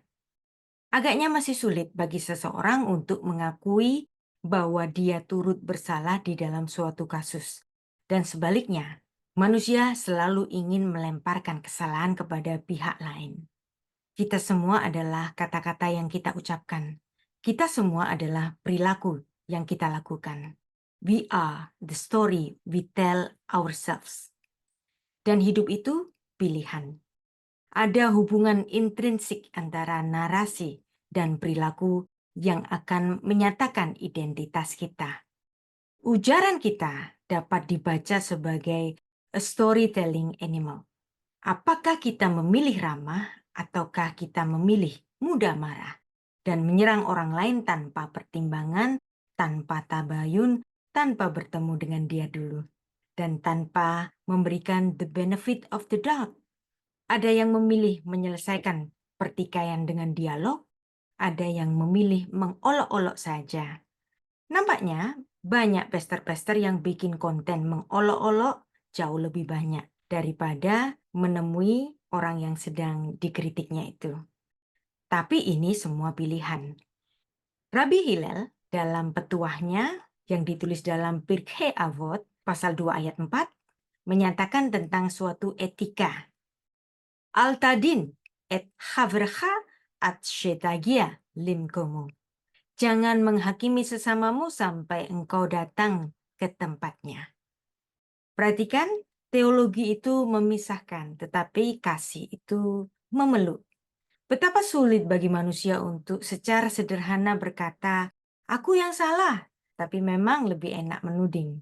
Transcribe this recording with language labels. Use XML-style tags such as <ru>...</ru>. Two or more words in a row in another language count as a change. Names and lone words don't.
<id>Agaknya masih sulit bagi seseorang untuk mengakui bahwa dia turut bersalah di dalam suatu kasus. Dan sebaliknya, manusia selalu ingin melemparkan kesalahan kepada pihak lain. Kita semua adalah kata-kata yang kita ucapkan. Kita semua adalah perilaku yang kita lakukan.</id> <en>We are the story we tell ourselves.</en> <id>Dan hidup itu pilihan. Ada hubungan intrinsik antara narasi dan perilaku yang akan menyatakan identitas kita. Ujaran kita dapat dibaca sebagai</id> <en>a storytelling animal.</en> <id>Apakah kita memilih ramah ataukah kita memilih mudah marah dan menyerang orang lain tanpa pertimbangan, tanpa tabayun, tanpa bertemu dengan dia dulu, dan tanpa memberikan</id> <en>the benefit of the doubt?</en> <id>Ada yang memilih menyelesaikan pertikaian dengan dialog, ada yang memilih mengolok-olok saja. Nampaknya banyak pester-pester yang bikin konten mengolok-olok jauh lebih banyak daripada menemui orang yang sedang dikritiknya itu. Tapi ini semua pilihan. Rabbi Hillel dalam petuahnya yang ditulis dalam Pirkei Avot pasal 2 ayat 4 menyatakan tentang suatu etika.</id> <he>אל תדין את חברך עד שתגיע למקומו.</he> <id>Jangan menghakimi sesamamu sampai engkau datang ke tempatnya. Perhatikan, teologi itu memisahkan, tetapi kasih itu memeluk. Betapa sulit bagi manusia untuk secara sederhana berkata, aku yang salah, tapi memang lebih enak menuding.</id>